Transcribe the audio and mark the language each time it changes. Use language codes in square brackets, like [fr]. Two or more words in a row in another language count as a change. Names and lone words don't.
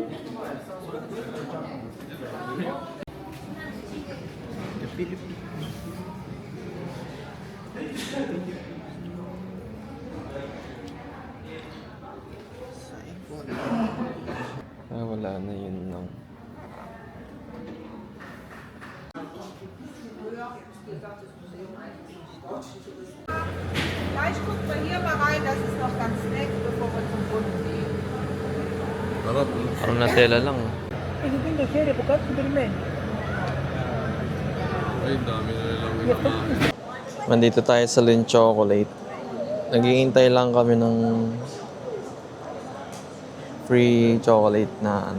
[en] the Philippines. Saipon. [tl] Wala na yun lang. [de] Gleich guckt mal hier mal rein, das ist noch ganz nett, bevor wir zum Bund gehen. [tl] Sarap. Parang Nutella lang. Ay, dami na nilang inakain. Nandito tayo sa Lin Chocolate. Naghihintay lang kami ng free chocolate na ano.